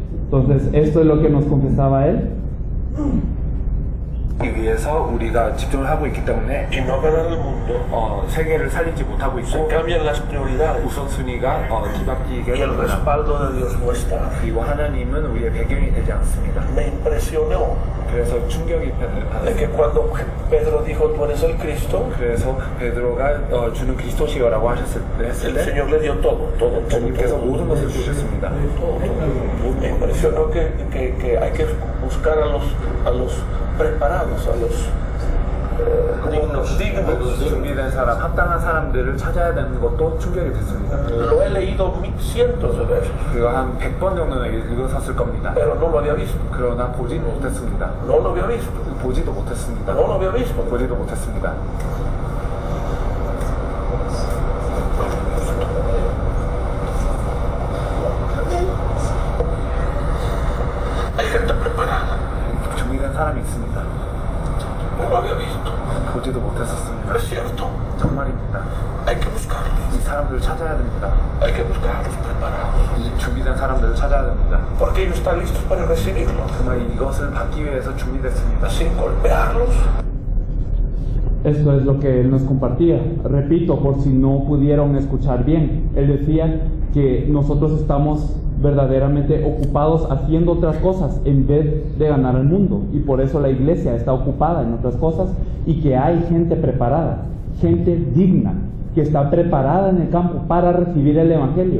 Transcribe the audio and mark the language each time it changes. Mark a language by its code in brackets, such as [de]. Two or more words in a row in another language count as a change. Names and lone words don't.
[es] Entonces, esto es lo que nos confesaba él. [ko] 위해서 우리가 집중을 하고 있기 때문에 [es] y no ganar el mundo. [ko] 세계를 살리지 못하고 [es] Se [ko] 있고 [es] cambian las prioridades [ko] 우선순위가 뒤바뀌게 [es] y el [ko] 됩니다. [es] respaldo de Dios no está. [ko] 그리고 하나님은 우리의 배경이 되지 않습니다. [es] Me impresionó [ko] 그래서 충격이 [es] de que [ko] 받았어요. [es] cuando Pedro dijo tú eres el Cristo, [ko] 그래서 베드로가 주는 그리스도시여라고 했을 [es] el [ko] 때 [es] Señor le dio todo. [ko] 주님께서 모든 것을 주셨습니다. [es] Me impresionó que hay que buscar a los preparados, a los dignos. [ko] 준비된 사람, 합당한 사람들을 찾아야 되는 것도 충격이 됐습니다. [es] Lo he leído cientos de veces, [ko] 그거 한 100번 정도는 읽었을 겁니다. [es] pero no lo había visto. [ko] 그러나 보지는 못했습니다. [es] No lo había visto. [ko] 보지도 못했습니다. [es] No lo había visto. [ko] 보지도 못했습니다. [es] Hay gente preparada. [ko] 준비된 사람이 있습니다. [es] No lo había visto. [ko] 보지도 못했었습니다. [es] Es cierto. [ko] 정말입니다. [es] Hay que buscarlos. [ko] 이 사람들을 찾아야 됩니다. [es] Hay que buscar a los preparados. [ko] 이 준비된 사람들을 찾아야 됩니다. [es] Porque ellos están listos para recibirlo. [ko] 정말 이것을 받기 위해서 준비됐습니다. [es] Sin golpearlos. Esto es lo que él nos compartía. Repito, por si no pudieron escuchar bien, él decía que nosotros estamos verdaderamente ocupados haciendo otras cosas en vez de ganar el mundo, y por eso la iglesia está ocupada en otras cosas, y que hay gente preparada, gente digna, que está preparada en el campo para recibir el evangelio.